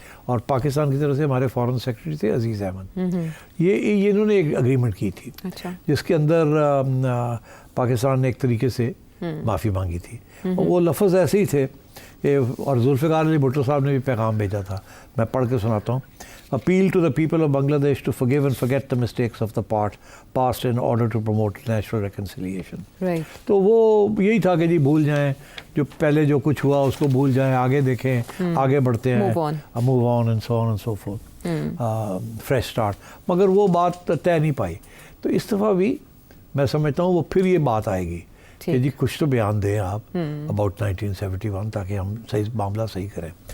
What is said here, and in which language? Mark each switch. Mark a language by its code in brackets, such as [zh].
[ur] اور پاکستان کی طرف سے ہمارے فارن سیکرٹری تھے عزیز احمد. یہ انہوں نے ایک اگریمنٹ کی تھی جس کے اندر پاکستان نے ایک طریقے سے معافی مانگی تھی. وہ لفظ ایسے ہی تھے اور ذوالفقار علی بھٹو صاحب نے بھی پیغام بھیجا تھا, میں پڑھ کے سناتا ہوں. [en] Appeal to the people of Bangladesh to forgive and forget the mistakes of the past in order to promote national reconciliation. Right. [ur] تو وہ یہی تھا کہ جی بھول جائیں جو پہلے جو کچھ ہوا اس کو بھول جائیں, آگے دیکھیں, آگے بڑھتے ہیں, [en] move on and so on and so forth, fresh start. [ur] مگر وہ بات طے نہیں پائی. تو اس دفعہ بھی میں سمجھتا ہوں وہ پھر یہ بات آئے گی کہ جی کچھ تو بیان دیں آپ اباؤٹ 1971 تاکہ ہم صحیح معاملہ صحیح کریں.